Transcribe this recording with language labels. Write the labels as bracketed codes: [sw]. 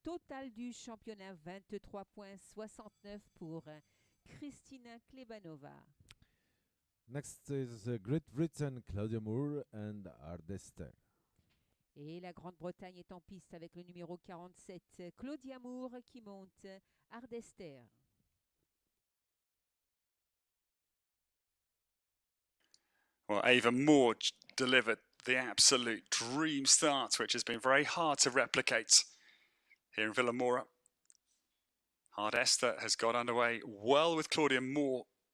[fr] Total du championnat 23.69 pour Christina Klebanova. [en] Next is Great Britain, Claudia Moore and Ardester. [fr] Et la Grande-Bretagne est en piste avec le numéro 47, Claudia Moore, qui monte Ardester. [en] Well, Ava Moore delivered the absolute dream start, which has been very hard to replicate here in Villamoura. Ardester has got underway well with Claudia Moore.